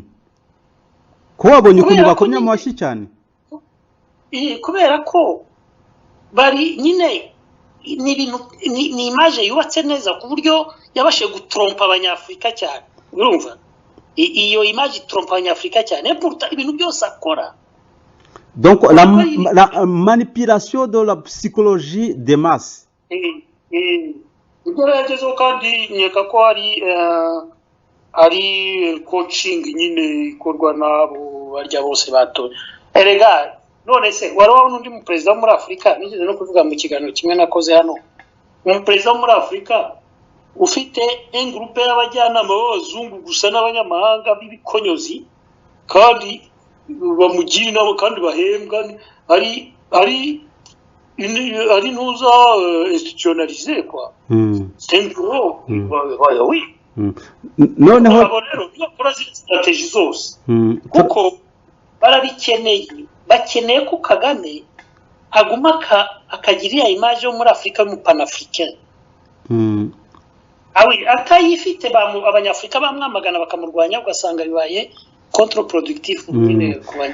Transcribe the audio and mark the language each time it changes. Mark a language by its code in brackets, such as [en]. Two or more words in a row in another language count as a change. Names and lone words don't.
[rw] Ko wabonye ukuntu bakomye mu mashyi cyane? Kubera ko bari nyine ni image yubatse neza ku buryo yabashe gutrompa abanyafrika cyane. Urumva iyo image trompa abanyafurika cyane pourtant ibintu byose akora. [fr] Donc la manipulation de la psychologie des masses. [rw] Ibyo yagezeho kandi nyeka ko ari coaching nyine ikorwa nabo barya bose bato. Erega none se wari n'undi mu president muri Afrika nigeze no kuvuga mu kiganiro kimwe nakoze hano. Mu president muri Afrika ufite groupe y'abajyanama b'abazungu gusa n'abanyamahanga b'ibikonyozi kandi bamugira inama kandi bahembwa ari nuza [fr] institutionnalisé quoi. C'est un bureau. Oui. [rw] Noneho rero bakora strategie zose kuko bakeneye ko Kagame aguma akagirira image yo muri Afrika mu panafricain. Awi atayifite abanyafrika bamwamagana bakamurwanya ugasanga bibaye contre-productif nyine kubanya.